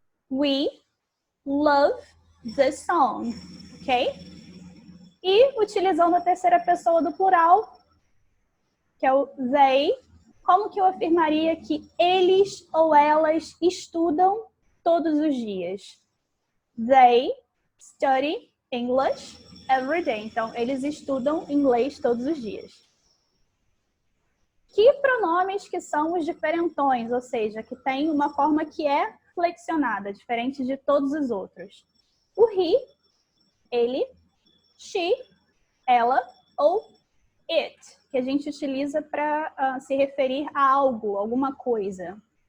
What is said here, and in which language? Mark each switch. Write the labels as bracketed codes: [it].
[en] We love this song, ok? [pt] E utilizando a terceira pessoa do plural, que é o they, como que eu afirmaria que eles ou elas estudam todos os dias? [en] They study English every day. [pt] Então, eles estudam inglês todos os dias. Que pronomes que são os diferentões, ou seja, que tem uma forma que é flexionada, diferente de todos os outros? O he, ele, she, ela ou it, que a gente utiliza para se referir a algo, alguma coisa.